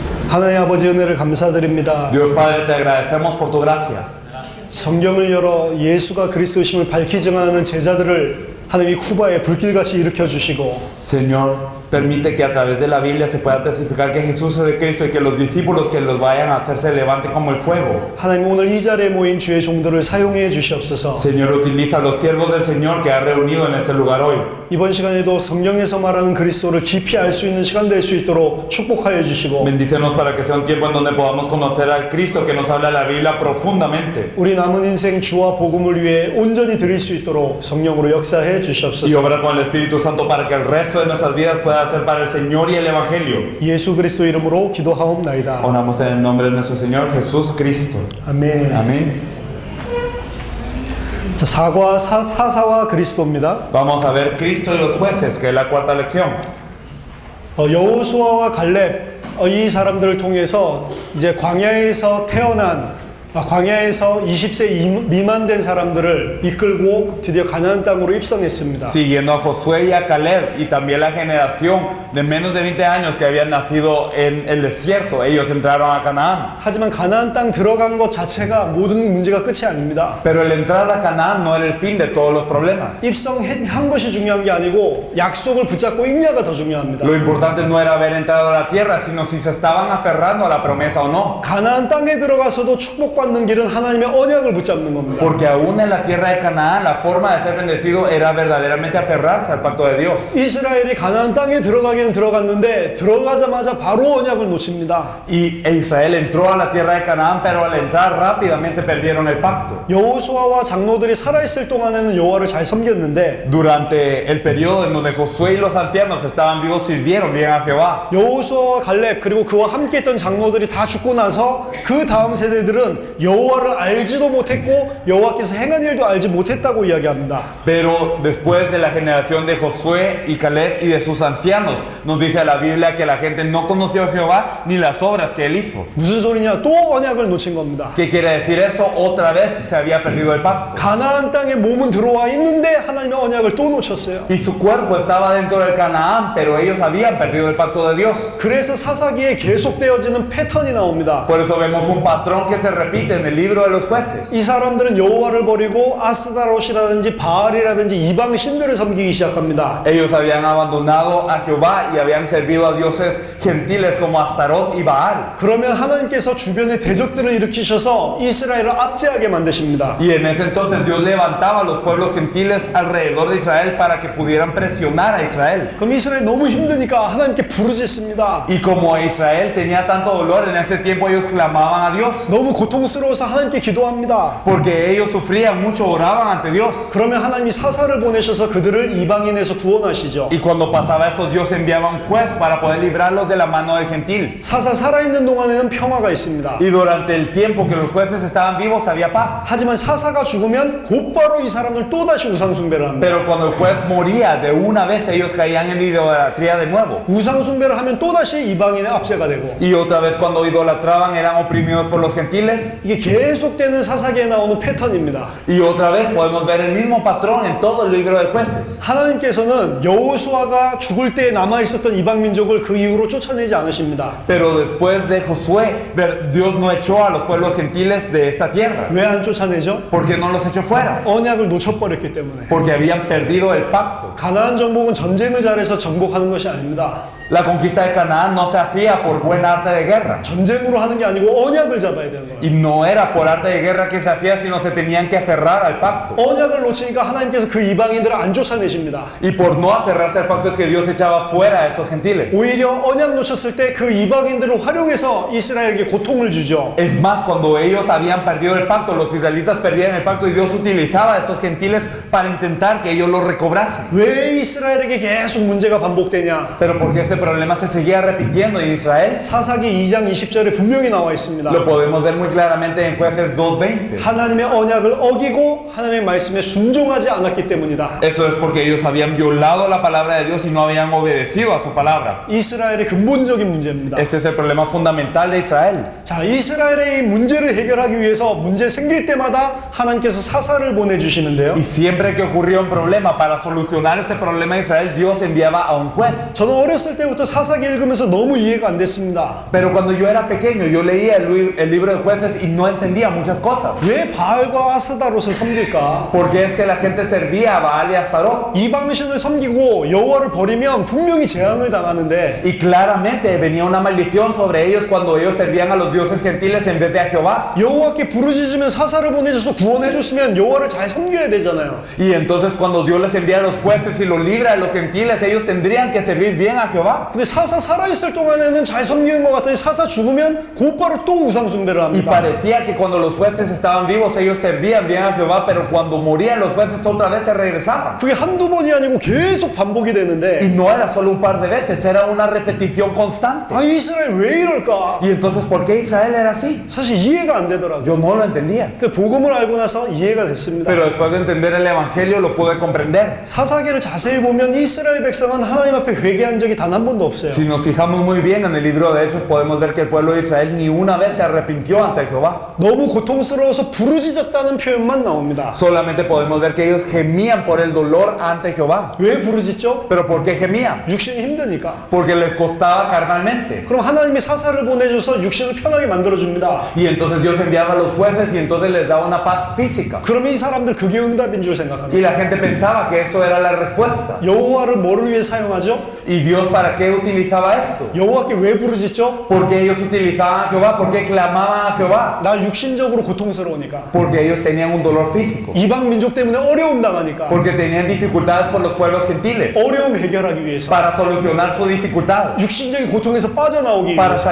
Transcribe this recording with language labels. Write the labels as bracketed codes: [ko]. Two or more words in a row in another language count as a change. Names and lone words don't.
[ko] 하나님 아버지 은혜를 감사드립니다. [es] Dios Padre, te agradecemos por tu gracia. [ko] 성경을 열어 예수가 그리스도심을 밝히 증언하는 제자들을 하나님이 쿠바에 불길같이 일으켜 주시고 [es] Señor, permite que a través de la Biblia se pueda testificar que Jesús es de Cristo y que los discípulos que los vayan a hacer se levanten como el fuego. [ko] 하나님 오늘 이 자리에 모인 주의 종들을 사용해 주시옵소서. [es] Señor, utiliza a los siervos del Señor que ha reunido en este lugar hoy. [ko] 이번 시간에도 성경에서 말하는 그리스도를 깊이 알 수 있는 시간 될 수 있도록 축복하여 주시고 [es] Bendícenos para que sea un tiempo en donde podamos conocer al Cristo que nos habla la Biblia profundamente. [ko] 우리 남은 인생 주와 복음을 위해 온전히 드릴 수 있도록 성령으로 역사해 [es] Y [ko] 주시옵소서. [es] obra con el Espíritu Santo para que el resto de nuestras vidas pueda ser para el Señor y el Evangelio. [ko] 예수 그리스도 이름으로 기도하옵나이다. [es] Oramos en el nombre de nuestro Señor Jesús Cristo. [ko] 아멘. [es] Amén. [ko] 자, 사사와 그리스도입니다. [es] Vamos a ver Cristo y los jueces, que es la cuarta lección. [ko] 여호수아와 갈렙 이 사람들을 통해서 이제 광야에서 태어난 광야에서 20세 미만 된 사람들을 이끌고 드디어 가나안 땅으로 입성했습니다. [es] Siguiendo a Josué y a Caleb y también la generación de menos de 20 años que habían nacido en el desierto, ellos entraron a Canaán. [ko] 하지만 가나안 땅 들어간 것 자체가 모든 문제가 끝이 아닙니다. [es] Pero el entrar a Canaán no era el fin de todos los problemas. [ko] 입성한 것이 중요한 게 아니고 약속을 붙잡고 있냐가 더 중요합니다. [es] Lo importante no era haber entrado a la tierra, sino si se estaban aferrando a la promesa o no. [ko] 가나안 땅에 들어가서도 축복받는 길은 하나님의 언약을 붙잡는 겁니다. [es] Porque aún en la tierra de Canaán, la forma de ser bendecido era verdaderamente aferrarse al pacto de Dios. [ko] 이스라엘이 가나안 땅에 들어가기는 들어갔는데 들어가자마자 바로 언약을 놓칩니다. [es] Y Israel entró a la tierra de Canaán, pero al entrar rápidamente perdieron el pacto. [ko] 여호수아와 장로들이 살아있을 동안에는 여호와를 잘 섬겼는데 [es] Durante el periodo en donde Josué y los ancianos estaban vivos, sirvieron bien a Jehová. [ko] 여호수아와 갈렙 그리고 그와 함께 했던 장로들이 다 죽고 나서 그 다음 세대들은 여호와를 알지도 못했고 여호와께서 행한 일도 알지 못했다고 이야기합니다. [es] Pero después de la generación de Josué y Caleb y de sus ancianos, nos dice la Biblia que la gente no conoció a Jehová ni las obras que él hizo. [ko] 무슨 소리냐? 또 언약을 놓친 겁니다. [es] ¿Qué quiere decir eso? Otra vez se había perdido el pacto. [ko] 가나안 땅에 몸은 들어와 있는데 하나님의 언약을 또 놓쳤어요. [es] Y su cuerpo estaba dentro del Canaán, pero ellos habían perdido el pacto de Dios. [ko] 그래서 사사기에 계속되어지는 패턴이 나옵니다. [es] Por eso vemos un patrón que se repite en el libro de los jueces. [ko] 이 사람들은 여호와를 버리고 아스다롯이라든지 바알이라든지 이방 신들을 섬기기 시작합니다. [es] Ellos habían abandonado a Jehová y habían servido a dioses gentiles como Astarot y Baal. [ko] 그러면 하나님께서 주변에 대적들을 일으키셔서 이스라엘을 압제하게 만드십니다. [es] Y en ese entonces Dios levantaba a los pueblos gentiles alrededor de Israel para que pudieran presionar a Israel. [ko] 그럼 이스라엘 너무 힘드니까 하나님께 부르짖습니다. [es] Y como Israel tenía tanto dolor en ese tiempo, ellos clamaban a Dios. [ko] 너무 고통스러워서 하나님께 기도합니다. [es] Porque ellos sufrían mucho, oraban ante Dios. [ko] 그러면 하나님이 사사를 보내셔서 그들을 이방인에서 구원하시죠. [es] Y cuando pasaba eso, Dios enviaba un juez para poder librarlos de la mano del gentil. [ko] 사사 살아있는 동안에는 평화가 있습니다. [es] Y durante el tiempo que los jueces estaban vivos, había paz. [ko] 하지만 사사가 죽으면 곧바로 이 사람을 또다시 우상숭배를 합니다. [es] Pero cuando el juez moría, de una vez ellos caían en idolatría de nuevo. [ko] 우상숭배를 하면 또다시 이방인의 압제가 되고 [es] Y otra vez cuando idolatraban eran oprimidos por los gentiles. [ko] 이게 계속되는 사사기에 나오는 패턴입니다. [es] Y otra vez podemos ver el mismo patrón en todo el libro de jueces. [ko] 하나님께서는 여호수아가 죽을 때 남아있었던 이방 민족을 그 이후로 쫓아내지 않으십니다. [es] Pero después de Josué, Dios no echó a los pueblos gentiles de esta tierra. [ko] 왜 안 쫓아내죠? [es] ¿Por qué no los echó fuera? [ko] 언약을 놓쳐버렸기 때문에. [es] Porque habían perdido el pacto. [ko] 가나안 정복은 전쟁을 잘해서 정복하는 것이 아닙니다. [es] La conquista de Canaán no se hacía por buen arte de guerra. [ko] 전쟁으로 하는 게 아니고 언약을 잡아야 되는 거예요. [es] Y no era por arte de guerra que se hacía, sino se tenían que aferrar al pacto. [ko] 언약을 놓치니까 하나님께서 그 이방인들을 안 쫓아내십니다. [es] Y por no aferrarse al pacto es que Dios echaba fuera a estos gentiles. [ko] 오히려 언약 놓쳤을 때 그 이방인들을 활용해서 이스라엘에게 고통을 주죠. [es] Es más, cuando ellos habían perdido el pacto, los israelitas perdían el pacto y Dios utilizaba a estos gentiles para intentar que ellos lo recobrasen. [ko] 왜 이스라엘에게 계속 문제가 반복되냐? [es] Pero porque este problema se seguía repitiendo en Israel, [ko] 사사기 2장 20절에 분명히 나와 있습니다. [es] lo podemos ver muy claramente en Jueces 2:20. [ko] 하나님의 언약을 어기고 하나님의 말씀에 순종하지 않았기 때문이다. [es] Eso es porque ellos habían violado la palabra de Dios y no habían obedecido a su palabra. [ko] 이스라엘의 근본적인 문제입니다. [es] Ese es el problema fundamental de Israel. [ko] 자, 이스라엘의 이 문제를 해결하기 위해서 문제 생길 때마다 하나님께서 사사를 보내주시는데요. [es] Y siempre que ocurría un problema, para solucionar este problema de Israel, Dios enviaba a un juez. [ko] 저는 어렸을 때 시절부터 사사기 읽으면서 너무 이해가 안 됐습니다. [es] Pero cuando yo era pequeño, yo leía el libro de jueces y no entendía muchas cosas. [ko] 왜 바알과 아스다롯을 섬길까? [es] Porque es que la gente servía a Baal y a Astarot. [ko] 이방신을 섬기고 여호와를 버리면 분명히 재앙을 당하는데 [es] Y claramente venía una maldición sobre ellos cuando ellos servían a los dioses gentiles en vez de a Jehová. [ko] 여호와께 부르짖으면 사사를 보내줘서 구원해줬으면 여호와를 잘 섬겨야 되잖아요. [es] Y entonces cuando Dios les envía a los jueces y los libra a los gentiles, ellos tendrían que servir bien a Jehová. [ko] 근데 사사 살아있을 동안에는 잘 섬기는 것 같더니 사사 죽으면 곧바로 또 우상 숭배를 [es] Y [ko] 합니다. [es] parecía que cuando los jueces estaban vivos, ellos servían bien a Jehová, pero cuando morían los jueces otra vez se regresaban. [ko] 그게 한두 번이 아니고 계속 반복이 [es] Y [ko] 되는데 [es] no era solo un par de veces, era una repetición constante. [ko] 아 이스라엘 왜 이럴까? [es] Y entonces, ¿por qué Israel era así? [ko] 사실 이해가 안 되더라고요. [es] Yo no lo entendía. [ko] 그 복음을 알고 나서 이해가 됐습니다. [es] Pero después de entender el Evangelio lo pude comprender. [ko] 사사기를 자세히 보면 이스라엘 백성은 하나님 앞에 회개한 적이 단 한 번도 없어요. [es] Si nos fijamos muy bien en el libro de Hechos, podemos ver que el pueblo de Israel ni una vez se arrepintió ante Jehová. [ko] 너무 고통스러워서 부르짖었다는 표현만 나옵니다. [es] Solamente podemos ver que ellos gemían por el dolor ante Jehová. [ko] 왜 부르짖죠? [es] ¿Pero por qué gemían? [ko] 육신이 힘드니까. [es] Porque les costaba carnalmente. [ko] 그럼 하나님이 사사를 보내줘서 육신을 편하게 만들어줍니다. [es] Y entonces Dios enviaba a los jueces y entonces les daba una paz física. [ko] 그러면 이 사람들 그게 응답인 줄 [es] Y [ko] 생각합니다. [es] la gente pensaba que eso era la respuesta. [ko] 여호와를 뭐를 위해 사용하죠? [es] ¿Y Dios para qué utilizaba esto? [ko] 여호와께 왜 부르짖죠? [es] Porque ellos utilizaban a Jehová, porque clamaban a Jehová. [ko] 나 육신적으로 고통스러우니까. [es] Porque ellos tenían un dolor físico. [ko] 이방 민족 때문에 어려움 당하니까. [es] Porque tenían dificultades por los pueblos gentiles. [ko] 어려움 해결하기 위해서. [es] Para solucionar su dificultad. [ko] 육신적인 고통에서 빠져나오기 [es] Para [ko] 위해서.